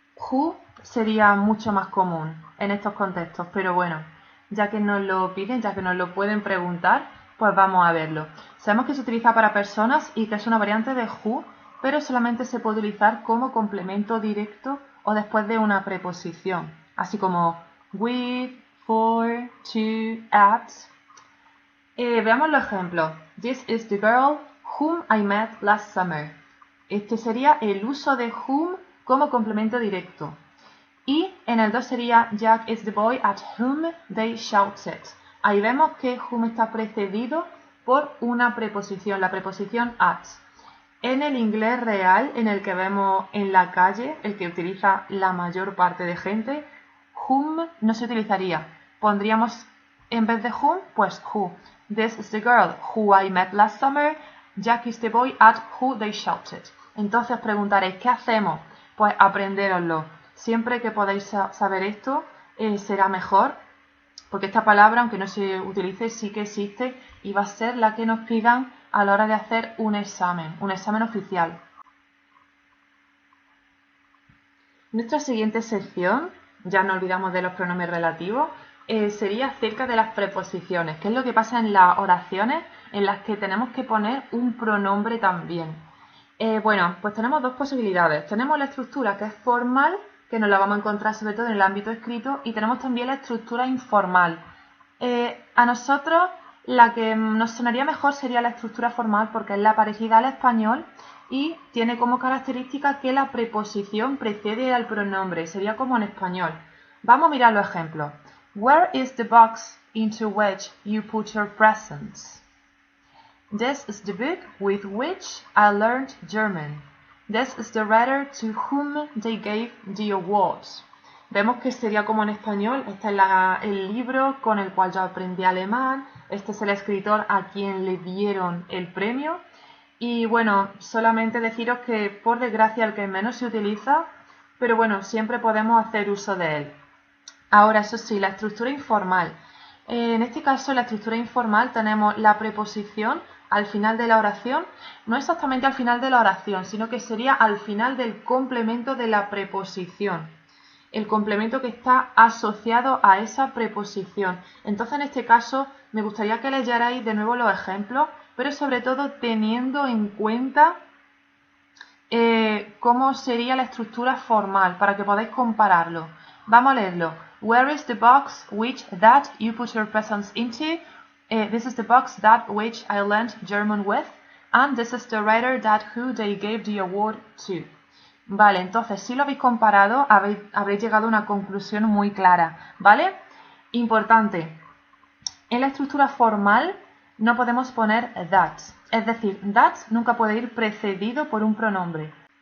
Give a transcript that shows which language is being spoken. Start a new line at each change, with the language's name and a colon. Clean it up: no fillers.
Spanish: Who sería mucho más común en estos contextos, pero bueno, ya que nos lo piden, ya que nos lo pueden preguntar, pues vamos a verlo. Sabemos que se utiliza para personas y que es una variante de who, pero solamente se puede utilizar como complemento directo o después de una preposición, así como with, for, to, at. Veamos los ejemplos.
English: This is the girl whom I met last summer.
Spanish: Este sería el uso de whom como complemento directo. Y en el 2 sería
English: Jack is the boy at whom they shouted.
Spanish: Ahí vemos que whom está precedido por una preposición, la preposición at. En el inglés real, en el que vemos en la calle, el que utiliza la mayor parte de gente, whom no se utilizaría. Pondríamos en vez de whom, pues who.
English: This is the girl who I met last summer. Jack is the boy at who they shouted.
Spanish: Entonces os preguntaréis, ¿qué hacemos? Pues aprendéroslo. Siempre que podáis saber esto, será mejor, porque esta palabra, aunque no se utilice, sí que existe y va a ser la que nos pidan a la hora de hacer un examen oficial. Nuestra siguiente sección, ya no olvidamos de los pronombres relativos, sería acerca de las preposiciones, que es lo que pasa en las oraciones en las que tenemos que poner un pronombre también. Bueno, pues tenemos dos posibilidades. Tenemos la estructura que es formal, que nos la vamos a encontrar sobre todo en el ámbito escrito, y tenemos también la estructura informal. A nosotros la que nos sonaría mejor sería la estructura formal porque es la parecida al español y tiene como característica que la preposición precede al pronombre, sería como en español. Vamos a mirar los ejemplos.
English: Where is the box into which you put your presents? This is the book with which I learned German. This is the writer to whom they gave the awards.
Spanish: Vemos que sería como en español, este es el libro con el cual yo aprendí alemán, este es el escritor a quien le dieron el premio. Y bueno, solamente deciros que por desgracia el que menos se utiliza, pero bueno, siempre podemos hacer uso de él. Ahora, eso sí, la estructura informal. En este caso, en la estructura informal tenemos la preposición al final de la oración, no exactamente al final de la oración, sino que sería al final del complemento de la preposición. el complemento que está asociado a esa preposición. Entonces, en este caso, me gustaría que leyerais de nuevo los ejemplos, pero sobre todo teniendo en cuenta cómo sería la estructura formal, para que podáis compararlo. Vamos a leerlo.
English: Where is the box that you put your presents into? This is the box which I learned German with. And this is the writer who they gave the award to.
Spanish: Vale, entonces si lo habéis comparado, habréis llegado a una conclusión muy clara, ¿vale? Importante, en la estructura formal no podemos poner that, es decir, that nunca puede ir precedido por un pronombre.